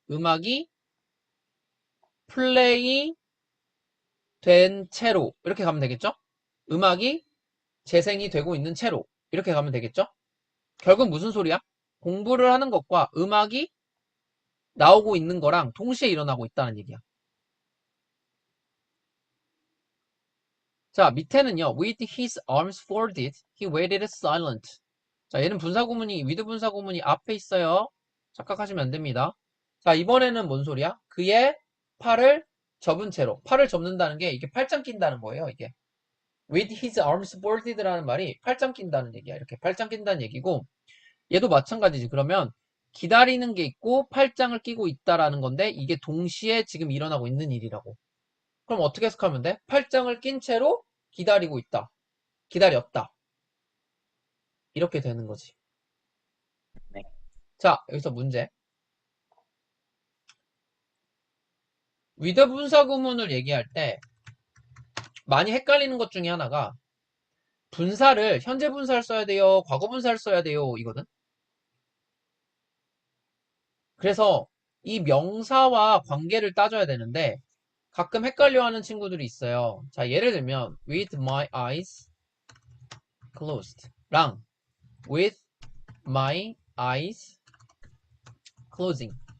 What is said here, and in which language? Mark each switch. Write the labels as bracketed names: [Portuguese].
[Korean] 음악이 플레이 된 채로 이렇게 가면 되겠죠? 음악이 재생이 되고 있는 채로 이렇게 가면 되겠죠? 결국 무슨 소리야? 공부를 하는 것과 음악이 나오고 있는 거랑 동시에 일어나고 있다는 얘기야. 자, 밑에는요. [English] With his arms folded, he waited silent. [Korean] 자, 얘는 분사구문이 with 분사구문이 앞에 있어요. 착각하시면 안 됩니다. 자, 이번에는 뭔 소리야? 그의 팔을 접은 채로. 팔을 접는다는 게 이게 팔짱 낀다는 거예요, 이게. [English] With his arms folded [Korean] 라는 말이 팔짱 낀다는 얘기야. 이렇게 팔짱 낀다는 얘기고 얘도 마찬가지지. 그러면 기다리는 게 있고 팔짱을 끼고 있다라는 건데 이게 동시에 지금 일어나고 있는 일이라고. 그럼 어떻게 해석하면 돼? 팔짱을 낀 채로 기다리고 있다. 기다렸다. 이렇게 되는 거지. 네. 자, 여기서 문제. with 분사 구문을 얘기할 때 많이 헷갈리는 것 중에 하나가 분사를 현재 분사를 써야 돼요, 과거 분사를 써야 돼요 이거든. 그래서 이 명사와 관계를 따져야 되는데 가끔 헷갈려하는 친구들이 있어요. 자, 예를 들면 [English] with my eyes closed [Korean] 랑 [English] with my eyes closing.